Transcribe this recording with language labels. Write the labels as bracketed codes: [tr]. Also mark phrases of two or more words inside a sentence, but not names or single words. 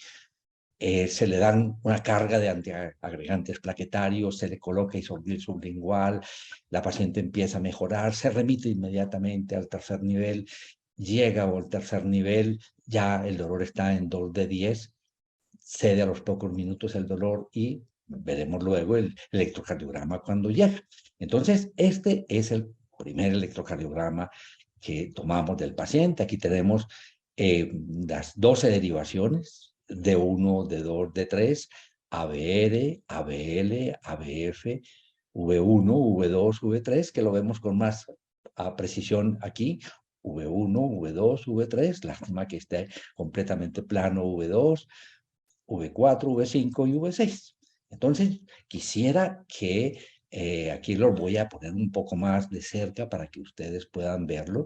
[es] Se le dan una carga de antiagregantes plaquetarios, se le coloca isopril sublingual, la paciente empieza a mejorar, se remite inmediatamente al tercer nivel, llega al tercer nivel, ya el dolor está en 2 de 10, cede a los pocos minutos el dolor y veremos luego el electrocardiograma cuando llega. Entonces, este es el primer electrocardiograma que tomamos del paciente. Aquí tenemos las 12 derivaciones, D1, D2, D3, ABR, ABL, ABF, V1, V2, V3, que lo vemos con más precisión aquí, V1, V2, V3, lástima que esté completamente plano V2, V4, V5 y V6. Entonces, quisiera que aquí lo voy a poner un poco más de cerca para que ustedes puedan verlo.